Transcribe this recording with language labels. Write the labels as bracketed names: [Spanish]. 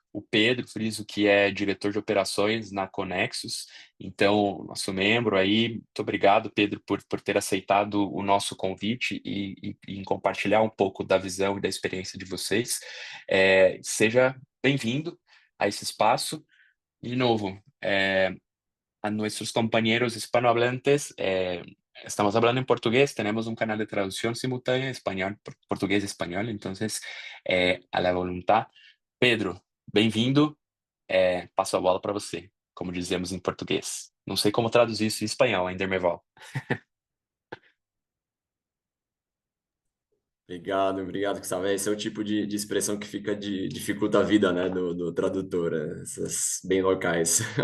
[Portuguese] O Pedro Friso, que é diretor de operações na Conexus. Então, nosso membro aí, muito obrigado, Pedro, por ter aceitado o nosso convite e em compartilhar um pouco da visão e da experiência de vocês. Seja bem-vindo a esse espaço. De novo, [Spanish] a nuestros compañeros hispanohablantes, estamos hablando en portugués, tenemos un canal de traducción simultánea, español, portugués, español, entonces, a la voluntad. [Portuguese] Pedro, bem-vindo, passo a bola para você, como dizemos em português. Não sei como traduzir isso em espanhol, ainda, Merval. Obrigado, Gustavo. Esse é o tipo de expressão que dificulta a vida, né, do tradutor, essas bem locais.